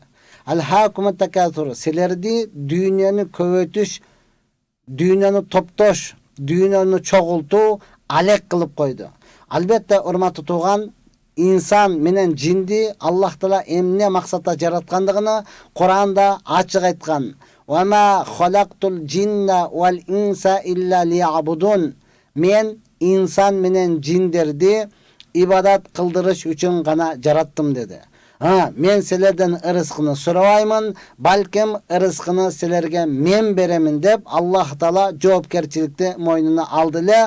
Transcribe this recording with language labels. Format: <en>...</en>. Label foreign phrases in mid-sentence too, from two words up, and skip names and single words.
<ar>ألهاكم التكاثر,</ar> <ky>силерди дүйнөнү көбөйтүш, дүйнөнү топтош, дүйнөнү чогултуу алек кылып койду. Албетте урматтуу туган, инсан менен жинди Аллах Таала эмне максатта жараткандыгын Кур'анда ачык айткан.</ky> <ar>وما خلقت الجن والإنس إلا ليعبدون.</ar> <ky>Мен инсан менен жиндерди ибадат кылдырыш үчүн гана жараттым деди. Мен силерден ырыскыны сурабаймын, балким ырыскыны силерге мен беремин деп Аллах Таала жоопкерчиликти мойнуна алды эле.</ky>